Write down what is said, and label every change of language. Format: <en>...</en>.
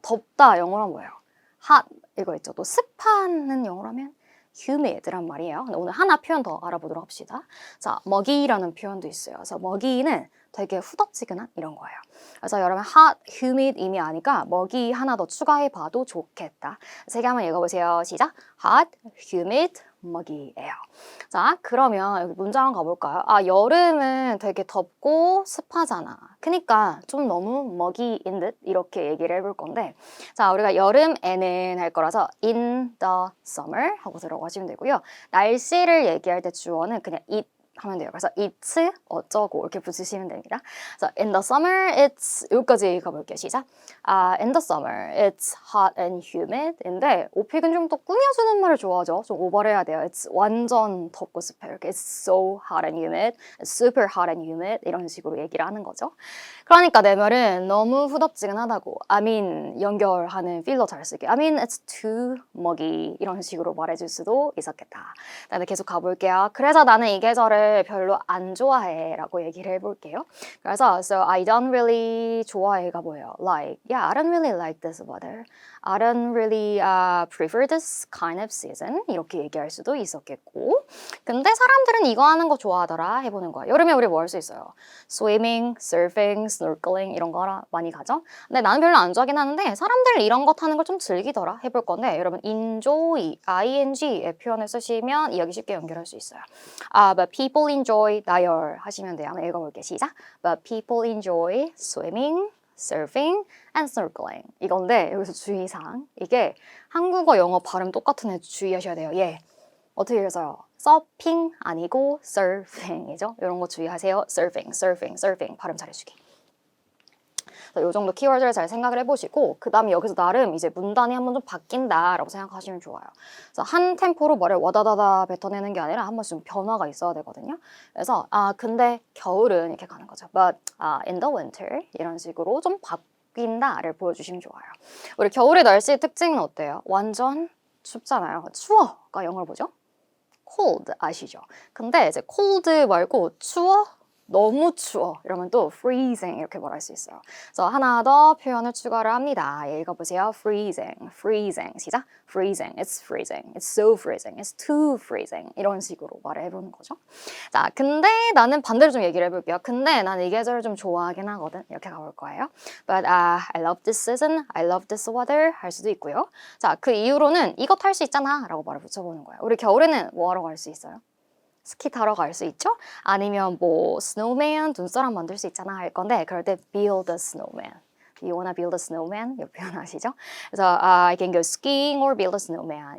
<ko>덥다 영어로 하면 뭐예요? hot 이거 있죠. 또 습한은 영어로 하면 humid란 말이에요. 근데 오늘 하나 표현 더 알아보도록 합시다. 자, 먹이라는 표현도 있어요. 그래서 먹이는 되게 후덥지근한 이런 거예요. 그래서 여러분 hot, humid 이미 아니까 먹이 하나 더 추가해봐도 좋겠다. 세 개 한번 읽어보세요. 시작.</ko> <en>hot, humid, 먹이예요.</en> <ko>자, 그러면 여기 문장 한번 가볼까요? 여름은 되게 덥고 습하잖아. 그러니까 좀 너무 먹이인 듯 이렇게 얘기를 해볼 건데 자, 우리가 여름에는 할 거라서</ko> <en>in the summer</en> <ko>하고 들어가시면 되고요. 날씨를 얘기할 때 주어는 그냥 it 하면 돼요. 그래서 it's 어쩌고 이렇게 붙이시면 됩니다. 그래서</ko> <en>in the summer it's</en> <ko>여기까지 가볼게요. 시작.</ko> <en>In the summer it's hot and humid</en> <ko>인데 오픽은 좀 더 꾸며주는 말을 좋아하죠. 좀 오버해야 돼요. It's 완전 덥고 습해요. 이렇게</ko> <en>It's so hot and humid, it's super hot and humid</en> <ko>이런 식으로 얘기를 하는 거죠. 그러니까 내 말은 너무 후덥지근하다고 I mean 연결하는 필러 잘 쓰기</ko> <en>I mean it's too muggy</en> <ko>이런 식으로 말해줄 수도 있었겠다. 근데 계속 가볼게요. 그래서 나는 이 계절을 별로 안 좋아해 라고 얘기를 해볼게요. 그래서</ko> <en>so I don't really</en> <ko>좋아해가 뭐예요?</ko> <en>Like, yeah, I don't really like this weather. I don't really prefer this kind of season.</en> <ko>이렇게 얘기할 수도 있었겠고 근데 사람들은 이거 하는 거 좋아하더라 해보는 거야. 여름에 우리 뭐 할 수 있어요? Swimming, surfing, snorkeling 이런 거 많이 가죠? 근데 나는 별로 안 좋아하긴 하는데 사람들 이런 거 타는 걸 좀 즐기더라 해볼 건데 여러분 enjoy, ing의 표현을 쓰시면 이야기 쉽게 연결할 수 있어요.</ko> <en>But people enjoy</en> <ko>나열 하시면 돼요. 한번 읽어볼게요. 시작.</ko> <en>But people enjoy swimming, surfing, and snorkeling.</en> <ko>이건데 여기서 주의사항. 이게 한국어, 영어 발음 똑같은 애 주의하셔야 돼요. 예. 어떻게 읽어요? 서핑 아니고 surfing이죠. 이런 거 주의하세요. surfing 발음 잘해주기. 이 정도 키워드를 잘 생각을 해보시고 그 다음에 여기서 나름 이제 문단이 한번 좀 바뀐다라고 생각하시면 좋아요. 그래서 한 템포로 말을 와다다다 뱉어내는 게 아니라 한 번씩 좀 변화가 있어야 되거든요. 그래서 근데 겨울은 이렇게 가는 거죠.</ko> <en>But in the winter</en> <ko>이런 식으로 좀 바뀐다를 보여주시면 좋아요. 우리 겨울의 날씨의 특징은 어때요? 완전 춥잖아요. 추워가 영어로 뭐죠? cold 아시죠? 근데 이제 cold 말고 추워? 너무 추워 이러면 또 freezing 이렇게 말할 수 있어요. 그래서 하나 더 표현을 추가를 합니다. 읽어보세요. freezing, freezing. 시작.</ko> <en>freezing, it's freezing, it's so freezing, it's too freezing</en> <ko>이런 식으로 말을 해보는 거죠. 자, 근데 나는 반대로 좀 얘기를 해볼게요. 근데 나는 이 계절을 좀 좋아하긴 하거든. 이렇게 가볼 거예요.</ko> <en>But I love this season, I love this weather</en> <ko>할 수도 있고요. 자, 그 이후로는 이것 할 수 있잖아 라고 말을 붙여보는 거예요. 우리 겨울에는 뭐 하러 갈 수 있어요? 스키 타러 갈 수 있죠? 아니면 뭐 스노우맨, 눈사람 만들 수 있잖아 할 건데 그럴 때</ko> <en>build a snowman. You wanna build a snowman?</en> <ko>이 표현 아시죠? 그래서</ko> <en>I can go skiing or build a snowman.</en>